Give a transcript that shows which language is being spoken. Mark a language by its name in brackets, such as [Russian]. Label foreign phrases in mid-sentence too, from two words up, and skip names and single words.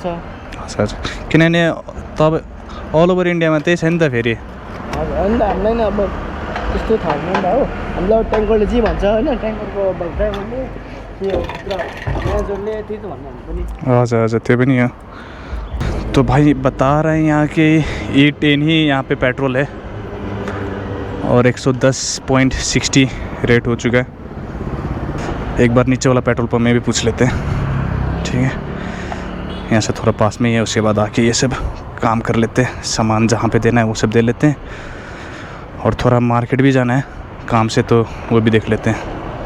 [Nepali] हजुर हजुर किनभने तपाईँ [English] all over [Nepali] इन्डियामा त्यही छ नि त फेरि। हजुर होइन हामीलाई नै अब त्यस्तो थाहा हुँदैन नि त हो। हामीलाई ट्याङ्करले जे भन्छ होइन, ट्याङ्करको ड्राइभरले त्यो म्यानेजरले त्यही त भन्नु हामी पनि। हजुर हजुर त्यो पनि हो। [Hindi] तो भाई बता रहे हैं यहाँ के E10 ही यहाँ पे पेट्रोल है और 110.60 रेट हो चुका है। एक बार नीचे वाला पेट्रोल पंप में भी पूछ लेते हैं, ठीक है। यहाँ से थोड़ा पास में ही है, उसके बाद आके ये सब काम कर लेते हैं, सामान जहाँ पे देना है वो सब दे लेते हैं और थोड़ा मार्केट भी जाना है काम से, तो वो भी देख लेते हैं।